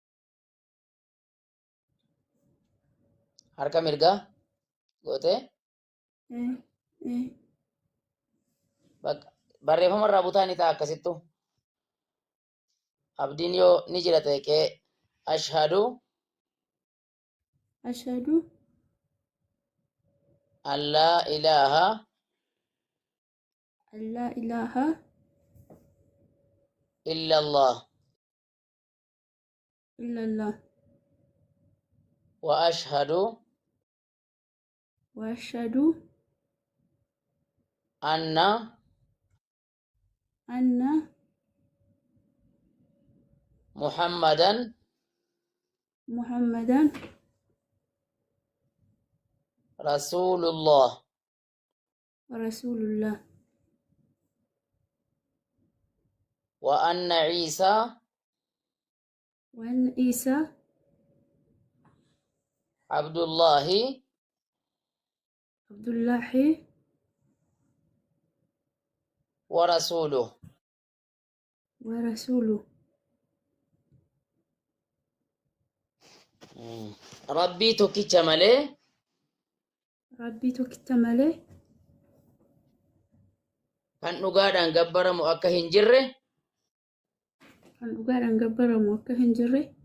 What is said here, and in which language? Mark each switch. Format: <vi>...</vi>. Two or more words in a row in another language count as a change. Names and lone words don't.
<om>Harka mirgaa gootee barreeffama irraa butaa ni ta'a akkasittu. Abdiin yoo ni jira ta'e qee ashhadu</om> <ar>ashhadu ألا إله ألا إله illallah illallah وأشهد وأشهد anna anna muhammadan muhammadan rasulullah ورسول الله وأن عيسى وأن عيسى abdullahi abdullahi ورسوله. ورسوله.</ar> <om>Rabbii tokkicha malee Rabbii tokkicha malee kan dhugaadhaan gabbaramu akka hin jirre kan dhugaadhaan gabbaramu akka hin jirre</om>